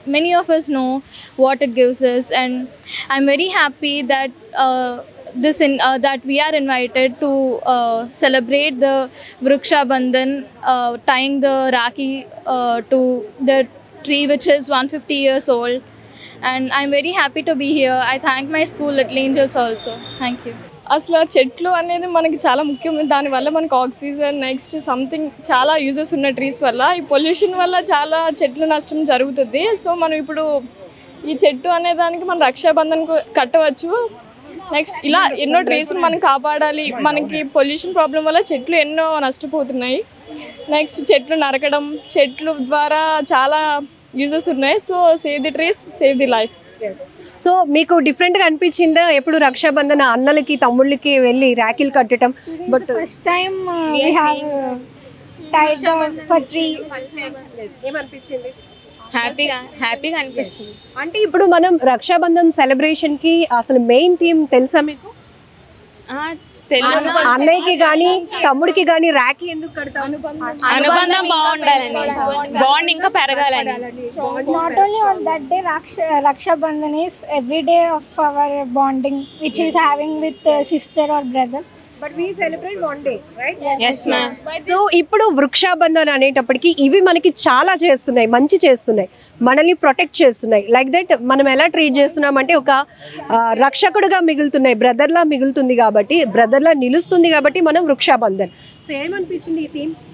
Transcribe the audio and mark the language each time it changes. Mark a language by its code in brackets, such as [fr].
[en] Many of us know what it gives us, and I'm very happy that that we are invited to celebrate the Vrikshabandhan, tying the Rakhi to the tree which is 150 years old, and I'm very happy to be here. I thank my school Little Angels also. Thank you. [te] అసలు చెట్లు అనేది మనకి చాలా ముఖ్యం. దానివల్ల మనకు oxygen, next something చాలా uses ఉన్న ట్రీస్ వల్ల. ఈ పొల్యూషన్ వల్ల చాలా చెట్లు నష్టం జరుగుతుంది. సో మనం ఇప్పుడు ఈ చెట్టు అనే దానికి మనం రక్షాబంధన్ కట్టవచ్చు. నెక్స్ట్ ఇలా ఎన్నో ట్రీస్ని మనం కాపాడాలి. మనకి పొల్యూషన్ ప్రాబ్లం వల్ల చెట్లు ఎన్నో నష్టపోతున్నాయి. నెక్స్ట్ చెట్లు నరకడం, చెట్లు ద్వారా చాలా యూజెస్ ఉన్నాయి. [en] So save the trees, save the life. [te] So మీకు డిఫరెంట్ గా అనిపించిందా ఎప్పుడు రక్షాబంధన అన్నలకి తమ్ముళ్ళకి వెళ్ళి రాఖీలు కట్టడం? [en] But first time we have tied for tree. [te] ఏమనిపించింది? హ్యాపీగా అనిపిస్తుంది. అంటే ఇప్పుడు మనం రక్షాబంధన్ సెలబ్రేషన్ కి అసలు మెయిన్ థీమ్ తెలుసా మీకు? అన్నయ్యకి గానీ తమ్ముడికి గానీ రాఖీ ఎందుకు కడతాం? అనుబంధం బాగుండాలని, బాండ్ ఇంకా పెరగాలని. [en] Not only on that day, Raksha Bandhan is every day of our bonding which is having with sister or brother. But we celebrate one day, right? Yes ma'am. [te] So ఇప్పుడు వృక్షాబంధన్ అనేటప్పటికి ఇవి మనకి చాలా చేస్తున్నాయి, మంచి చేస్తున్నాయి, మనల్ని ప్రొటెక్ట్ చేస్తున్నాయి. [en] like that [te] మనం ఎలా ట్రీట్ చేస్తున్నాం అంటే ఒక రక్షకుడుగా మిగులుతున్నాయి, బ్రదర్లా మిగులుతుంది కాబట్టి, బ్రదర్లా నిలుస్తుంది కాబట్టి మనం వృక్షాబంధన్. సో ఏమనిపించింది ఈ థీమ్?